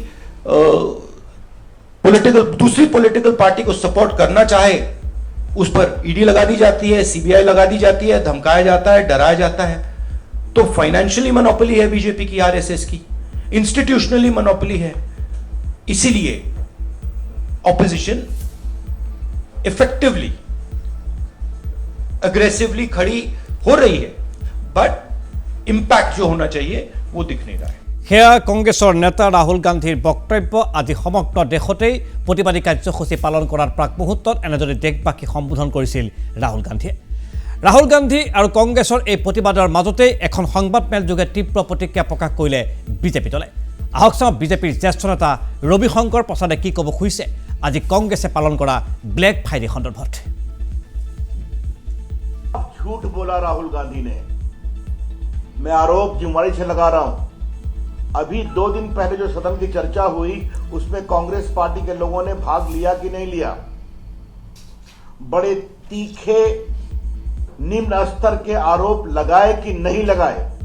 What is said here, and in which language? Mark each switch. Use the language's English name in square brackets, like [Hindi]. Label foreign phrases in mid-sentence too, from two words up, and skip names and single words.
[Hindi] दूसरी [English] political party [Hindi] को सपोर्ट करना चाहे उस पर ईडी लगा दी जाती है सीबीआई लगा दी जाती है धमकाया जाता है डराया जाता है तो [English] financially monopoly [Hindi] है बीजेपी की आरएसएस की [English] institutionally monopoly [Hindi] है इसीलिए [English] opposition effectively aggressively [Hindi] खड़ी हो रही है, [English] but impact [Hindi] जो होना चाहिए वो दिख नहीं रहा है। [Assamese] সেয়া কংগ্ৰেছৰ নেতা ৰাহুল গান্ধীৰ বক্তব্য। আজি সমগ্ৰ দেশতেই প্ৰতিবাদী কাৰ্যসূচী পালন কৰাৰ প্ৰাক মুহূৰ্তত এনেদৰে দেশবাসীক সম্বোধন কৰিছিল ৰাহুল গান্ধীয়ে। ৰাহুল গান্ধী আৰু কংগ্ৰেছৰ এই প্ৰতিবাদৰ মাজতেই এখন সংবাদমেল যোগে তীব্ৰ প্ৰতিক্ৰিয়া প্ৰকাশ কৰিলে বিজেপি দলে। আহক চাওঁ বিজেপিৰ জ্যেষ্ঠ নেতা ৰবিশংকৰ প্ৰসাদে কি ক'ব খুজিছে আজি কংগ্ৰেছে পালন কৰা ব্লেক ফ্ৰাইডে সন্দৰ্ভত। [Hindi] झूठ बोला राहुल गांधी ने। मैं आरोप जिम्मेदारी से लगा रहा हूं। अभी 2 दिन पहले जो सदन की चर्चा हुई उसमें कांग्रेस पार्टी के लोगों ने भाग लिया कि नहीं लिया? बड़े तीखे निम्न स्तर के आरोप लगाए कि नहीं लगाए?